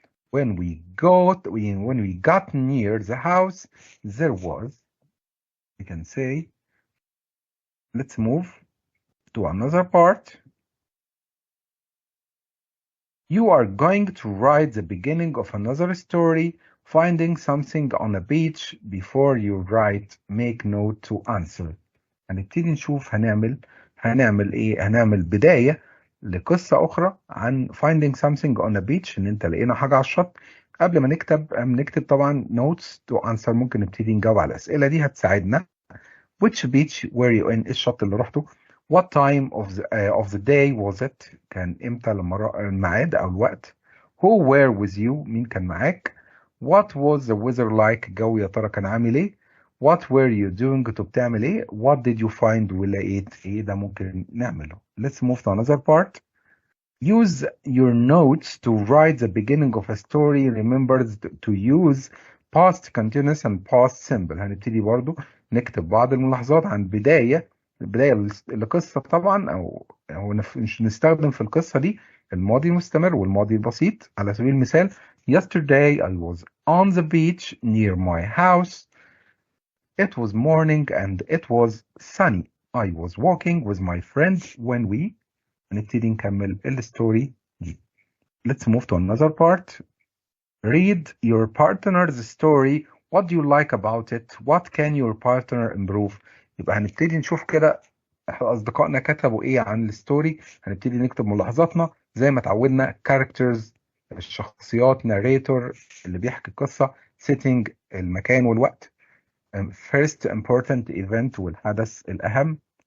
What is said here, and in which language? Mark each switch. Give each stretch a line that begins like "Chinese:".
English: When we got near the house, there was, we can say, let's move to another part. You are going to write the beginning of another story, finding something on a beach before you write, make note to answer.
Arabic: هنبتدي نشوف هنعمل ايه؟ هنعمل بداية لقصة أخرى عن
English: finding something on a beach،
Arabic: إن أنت لقينا حاجة على الشط. قبل ما نكتب طبعا
English: notes to answer.
Arabic: ممكن نبتدي نجاوب على الأسئلة دي هتساعدنا.
English: Which beach were you in؟
Arabic: إيه الشط اللي رحته؟
English: What time of the day was it؟
Arabic: كان إمتى الميعاد أو الوقت؟
English: Who were with you؟
Arabic: مين كان معاك؟
English: What was the weather like؟
Arabic: الجو يا ترى كان عامل إيه؟
English: What were you doing؟
Arabic: كنت بتعمل إيه؟
English: What did you find؟
Arabic: ولقيت إيه؟ ده ممكن نعمله.
English: Let's move to another part. Use your notes to write the beginning of a story. Remember to use past continuous and past simple.
Arabic: هنبتدي برضو نكتب بعض الملاحظات عن بداية لقصة طبعا، أو نستخدم في القصة دي الماضي المستمر والماضي البسيط. على سبيل المثال
English: Yesterday I was on the beach near my house. It was morning and it was sunny. I was walking with my friend when we.
Arabic: هنبتدي نكمل الستوري دي.
English: Let's move to another part. Read your partner's story. What do you like about it? What can your partner improve?
Arabic: يبقى هنبتدي نشوف كده أصدقائنا كتبوا إيه عن الستوري. هنبتدي نكتب ملاحظاتنا زي ما اتعودنا. characters الشخصيات، narrator اللي بيحكي القصة، setting المكان والوقت،
English: first important event
Arabic: والحدث الأهم.